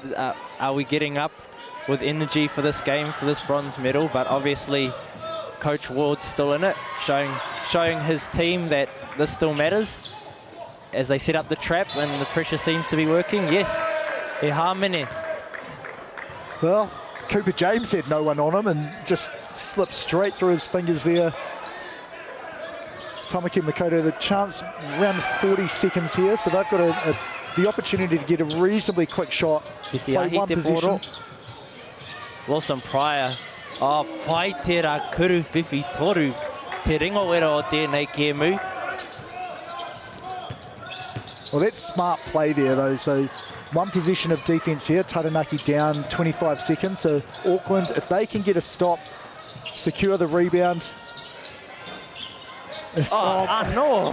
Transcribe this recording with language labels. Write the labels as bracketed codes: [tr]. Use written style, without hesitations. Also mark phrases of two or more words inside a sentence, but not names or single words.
[en] Are we getting up with energy for this game, for this bronze medal? But obviously, Coach Ward's still in it, showing his team that this still matters as they set up the trap and the pressure seems to be working. Yes, [mi] e hāmene. [en] Well, Cooper James had no one on him and just slipped straight through his fingers there. Tamaki Makaurau, the chance around 40 seconds here, so they've got the opportunity to get a reasonably quick shot. Play one position. Lawson Pryor. [mi] Oh, pai te rā kuru whiwhi toru. Te ringo wera o tēnei kēmu. [en] Well, that's smart play there, though. So one possession of defence here. Taranaki down 25 seconds. So Auckland, if they can get a stop, secure the rebound. No.